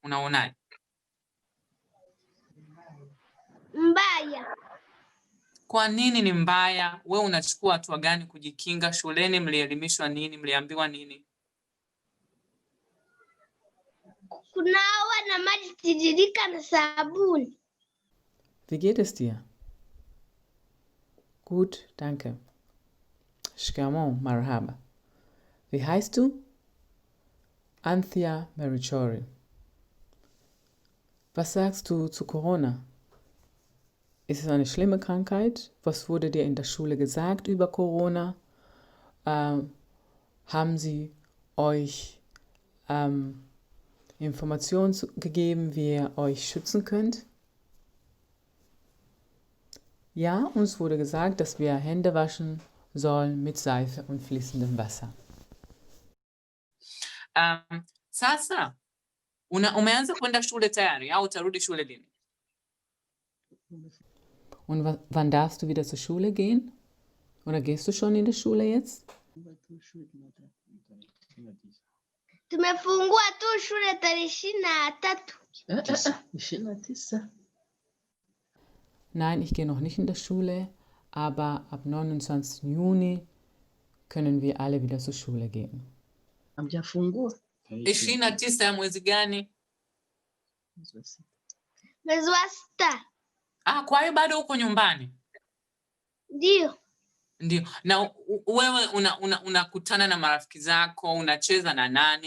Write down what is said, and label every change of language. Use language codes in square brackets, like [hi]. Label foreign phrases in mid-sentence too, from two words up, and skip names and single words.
[sw] Mbaya. Kwa nini ni mbaya? Wewe unachukua hatua gani kujikinga? Shuleni mlielimishwa nini? Mliambiwa nini? Kunawa na maji tiririka na sabuni. [de] Wie geht es dir? Gut, danke. [sw] Shikamoo, marhaba. [de] Wie heißt du? Anthea Marichori. Was sagst du zu Corona? Ist es eine schlimme Krankheit? Was wurde dir in der Schule gesagt über Corona? Haben sie euch Informationen gegeben, wie ihr euch schützen könnt? Ja, uns wurde gesagt, dass wir Hände waschen sollen mit Seife und fließendem Wasser. [sw] Sasa umeanza kwenda shule tayari au utarudi shule lini? [de] Und wann darfst du wieder zur Schule gehen? Oder gehst du schon in die Schule jetzt? [sw] Tumefungua tu shule tarehe 23. 29. [de] Nein, ich gehe noch nicht in die Schule, aber ab 29. Juni können wir alle wieder zur Schule gehen. [sw] Hamjafungua? 29 ya mwezi gani? Mwezi wa 6. Kwa hiyo bado uko nyumbani? Ndio. Ndio. Na wewe unakutana na marafiki zako, unacheza na nani?